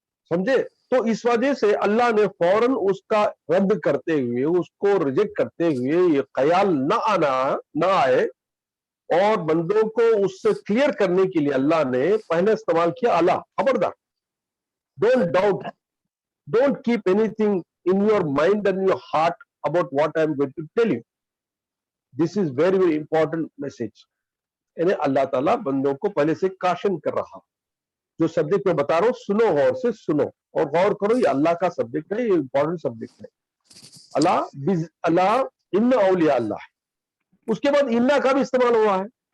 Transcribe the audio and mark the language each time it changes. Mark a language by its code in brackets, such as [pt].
[ur] سمجھے؟ تو اس وجہ سے اللہ نے فوراً اس کا رد کرتے ہوئے، اس کو ریجیکٹ کرتے ہوئے، یہ خیال نہ آئے اور بندوں کو اس سے کلیئر کرنے کے لیے اللہ نے پہلے استعمال کیا اللہ، خبردار، [en] Don't doubt, don't keep anything in your mind and your heart about what I am going to tell you. This is very very important message. [ur] یعنی اللہ تعالیٰ بندوں کو پہلے سے کاشن کر رہا، جو سبجیکٹ میں بتا رہا ہوں سنو، غور سے سنو اور غور کرو، یہ اللہ کا سبجیکٹ ہے، یہ امپورٹنٹ سبجیکٹ ہے۔ اللہ ان اولیاء اللہ، اس کے بعد انا کا بھی استعمال ہوا ہے۔